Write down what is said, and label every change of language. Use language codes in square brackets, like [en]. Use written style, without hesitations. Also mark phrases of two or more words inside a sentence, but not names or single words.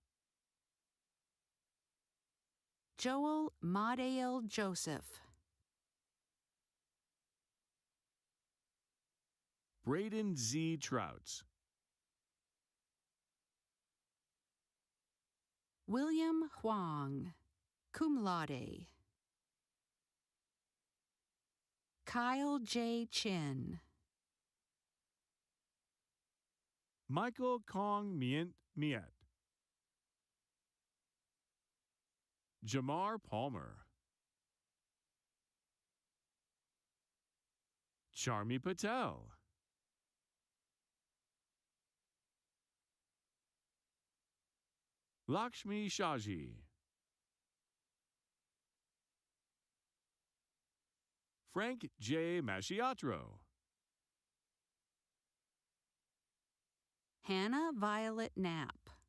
[en] Joel Madael Joseph. Braden Z. Trouts. William Huang, cum laude. Kyle J. Chin. Michael Kong Mient Miet. Jamar Palmer. Charmi Patel. Lakshmi Shaji. Frank J. Masciatro. Hannah Violet Knapp.